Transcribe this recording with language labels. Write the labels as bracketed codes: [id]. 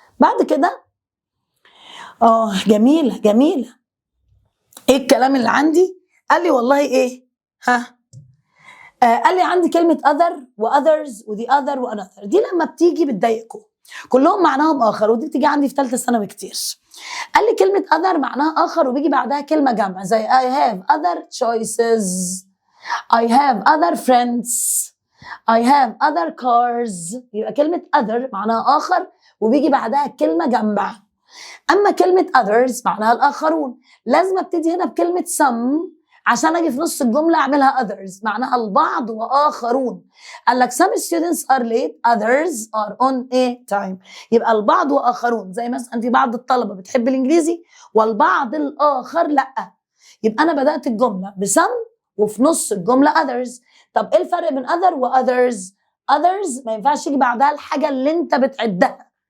[ar] بعد كده جميلة جميلة. ايه الكلام اللي عندي؟ قال لي والله ايه؟ قال لي عندي كلمة other و others و the other و another، دي لما بتيجي بتضايقكم كلهم معناهم آخر، ودي بتيجي عندي في ثالثة ثانوي كتير. قال لي كلمة other معناها آخر وبيجي بعدها كلمة جمع زي [en] I have other choices، I have other friends، I have other cars. [ar] يبقى كلمة other معناها آخر وبيجي بعدها كلمة جمع. أما كلمة others معناها الآخرون، لازم ابتدي هنا بكلمة some عشان اجي في نص الجمله اعملها others معناها البعض واخرون. قال لك [en] some students are late others are on a time. [ar] يبقى البعض واخرون، زي مثلا في بعض الطلبه بتحب الانجليزي والبعض الاخر لا. يبقى انا بدات الجمله بسم وفي نص الجمله others. طب ايه الفرق بين other واذرز؟ others ما ينفعش يجي بعدها الحاجه اللي انت بتعدها.